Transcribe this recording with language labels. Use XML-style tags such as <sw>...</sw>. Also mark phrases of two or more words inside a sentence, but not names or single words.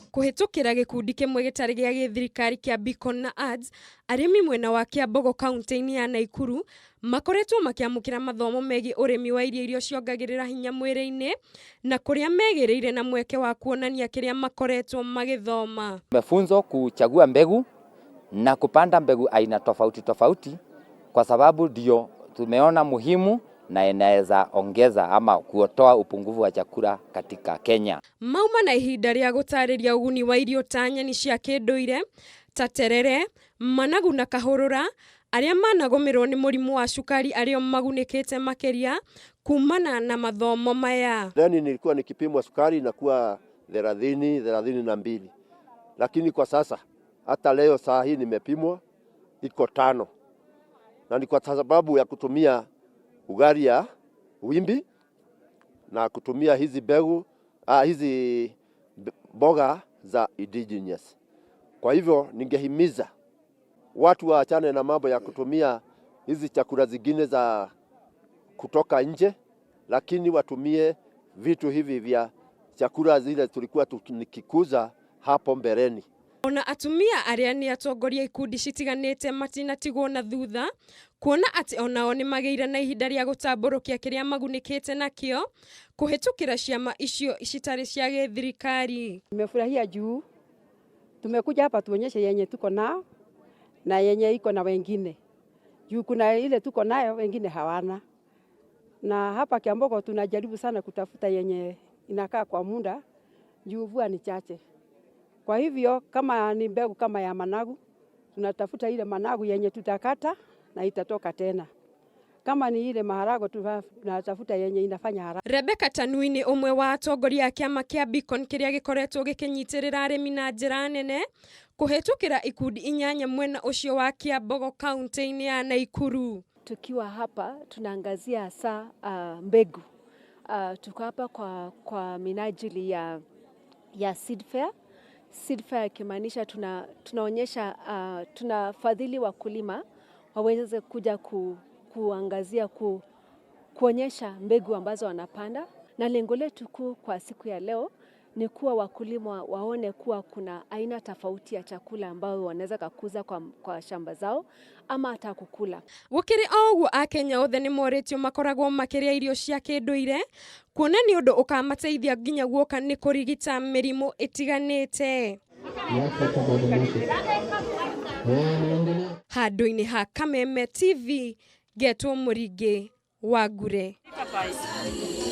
<ki>kuhitukira gikundi kimwe gitari gia githirikari kia Beacon na Ads, arimi mwena wa Kiambogo kaunti-ini ya Naikuru makoretwo makiamukira mathomo megi urimi wa irio ciongagirira hinya mwiri-ini na kuria megereire na mweke wa kuonania kiria makoretwo magithoma.</ki> <sw>Tumefunzwa kuchagua mbegu na kupanda mbegu aina tofauti tofauti kwa sababu ndio tumeona muhimu na inaweza ongeza ama kuotoa upungufu wa chakula katika Kenya.</sw> <ki>Mauma na ihinda ria gutariria uguni wa irio ta nyeni cia kinduire ta terere, managu na kahurura aria managomerwo ni murimu wa cukari ario magunikite makiria kumana na mathomo maya.</ki> <sw>Ndani nilikuwa nikipimwa sukari inakuwa 32, lakini kwa sasa hata leo saa hii nimepimwa iko 5, na ni kwa sababu ya kutumia ugali ya wimbi na kutumia hizi mbegu hizi mboga za indigenous. Kwa hivyo ningehimiza watu waachane na mambo ya kutumia hizi chakula zingine za kutoka nje, lakini watumie vitu hivi vya chakula zile tulikuwa tukikuza hapo mbeleni.</sw> <ki>Ona atumia aria ni atongoria ikundi citiganite matinatigwo na thutha kuona ati onao ni mageire na ihinda ria gutamburukia kiria magunikite nakio kuhitukira ciama icio citari cia githirikari.</ki> <sw>Nimefurahia juu tumekuja hapa tuonyeshe yenye tuko nao na yenye iko na wengine. Juu kuna ile tuko nayo wengine hawana. Na hapa Kiambogo tunajaribu sana kutafuta yenye inakaa kwa muda juu mvua ni chache. Kwa hivyo kama ni mbegu kama ya managu, tunatafuta ile managu yenye tutakata na itatoka tena. Kama ni ile maharago tunatafuta yenye inafanya haraka.</sw> <ki>Rebecca Tanui ni umwe wa atongoria a kiama kia Beacon kiria gikoretwo gikinyitirira arimi na njira nene kuhitukira ikundi 8 mwena ucio wa Kiambogo kaunti-ini ya Naikuru.</ki> <sw>Tukiwa hapa tunaangazia hasa mbegu. Tuko hapa kwa minajili ya</sw> <en>seed fair. Seed fair</en> <sw>ikimaanisha tunaonyesha tunafadhili wakulima waweze kuja kuangazia kuonyesha mbegu ambazo wanapanda, na lengo letu kuu kwa siku ya leo ni kuwa wakulima waone kuwa kuna aina tofauti ya chakula ambao wanaweza kukuza kwa shamba zao ama hata kukula.</sw> <ki>Gukiri oguo Akenya othe ni moritio makoragwo makiria irio cia kinduire kuona ni undu ukamateithia nginya guoka ni kurigita mirimu itiganite. Handu-ini ha Kameme TV, Getwo Muringi, Wangure.</ki>